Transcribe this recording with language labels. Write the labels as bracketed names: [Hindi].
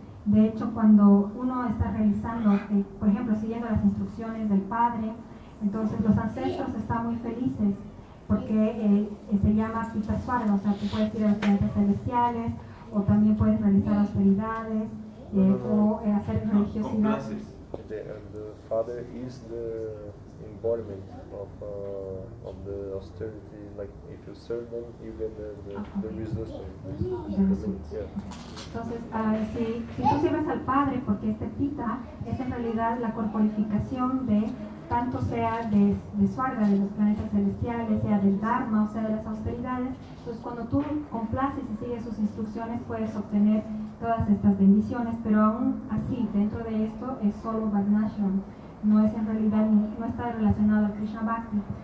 [Spanish] De hecho, cuando uno está realizando, por ejemplo, siguiendo las instrucciones del Padre, entonces los ancestros están muy felices porque se llama Pita Swarga, o sea, tú puedes ir a los planetas celestiales o también puedes realizar austeridades o hacer religiosidad. [English] And the father is the embodiment of the austerity. Like if you serve them, you get the results. Yeah. [Spanish] Entonces, si tú sirves al Padre, porque este Pita es en realidad la corporificación de tanto sea de Swarga, de los planetas celestiales, sea del Dharma, o sea de las austeridades, entonces cuando tú complaces y sigues sus instrucciones puedes obtener todas estas bendiciones, pero aún así, dentro de esto es solo Varnashram, no es en realidad, no está relacionado a Krishna Bhakti.